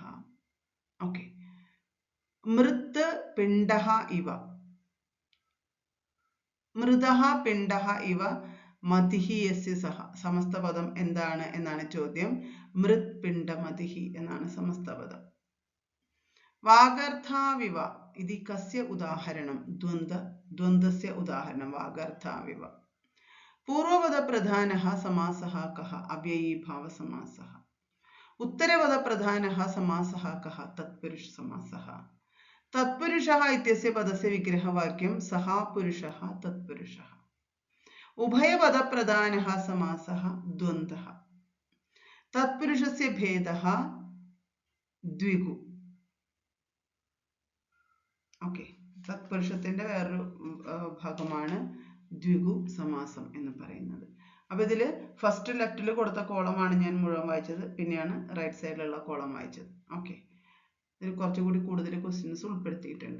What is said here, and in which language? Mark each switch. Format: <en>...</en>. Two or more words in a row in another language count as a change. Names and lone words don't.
<sa>ഓക്കെ. മൃത് പിണ്ഡഃ ഇവ. മൃതഃ പിണ്ഡഃ ഇവ മതിഃ യസ്യ സഹ.</sa> <ml>സമസ്തപദം എന്താണ് എന്നാണ് ചോദ്യം.</ml> <sa>മൃത് പിണ്ഡമതിഃ</sa> <ml>എന്നാണ് സമസ്തപദം.</ml> <sa>വാഗർത്ഥാവിവ इति कस्य उदाहरणं द्वन्द्वस्य उदाहरणं वागर्थाविव पूर्वपदप्रधानः समासः कः अव्ययीभावसमासः उत्तरपदप्रधानः समासः कः तत्पुरुषसमासः तत्पुरुषः इत्यस्य पदस्य विग्रहवाक्यं सः पुरुषः तत्पुरुषः उभयपदप्रधानः समासः द्वन्द्वः तत्पुरुषस्य भेदः द्विगु</sa> <ml>ഓക്കെ തത്പുരുഷത്തിന്റെ വേറൊരു ഭാഗമാണ് ദ്വിഗു സമാസം എന്ന് പറയുന്നത്. അപ്പോൾ ഇതിൽ</ml> <en>first left</en> <ml>കൊടുത്ത കോളമാണ് ഞാൻ മുഴുവൻ വായിച്ചത്, പിന്നെയാണ്</ml> <en>right side</en> <ml>കോളം വായിച്ചത്. ഓക്കെ, ഇതിൽ കുറച്ചുകൂടി കൂടുതൽ ക്വസ്റ്റ്യൻസ് ഉൾപ്പെടുത്തിയിട്ടുണ്ട്.</ml>